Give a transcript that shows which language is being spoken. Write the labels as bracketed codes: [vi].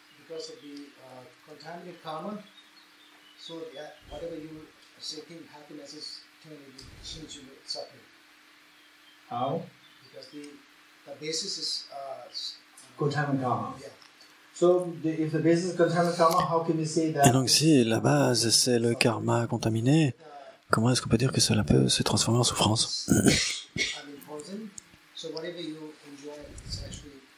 [en] Because of the contaminated karma, so whatever you are seeking happiness is turning into suffering. How? Because the basis is contaminated karma. Yeah. So if the basis is contaminated karma, how can you say that? [fr] Et donc si la base c'est le karma contaminé, comment est-ce qu'on peut dire que cela peut se transformer en souffrance? [en] So whatever you enjoy is actually